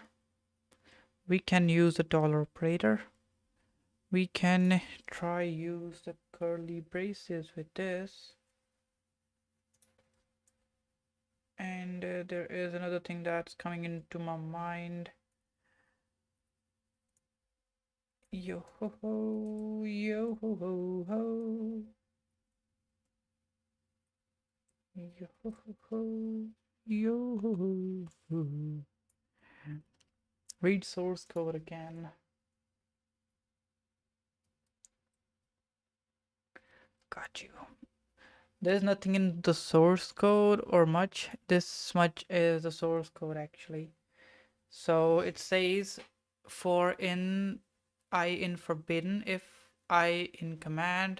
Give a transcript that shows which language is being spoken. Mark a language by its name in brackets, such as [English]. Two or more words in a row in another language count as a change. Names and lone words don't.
[English] We can use the $operator. We can try use the curly braces with this. And there is another thing that's coming into my mind. Yo ho ho, yo ho ho ho. Yo ho ho ho, yo ho ho ho. Read source code again. Got you. There's nothing in the source code or much. This much is the source code actually. So it says for in I in forbidden, if I in command.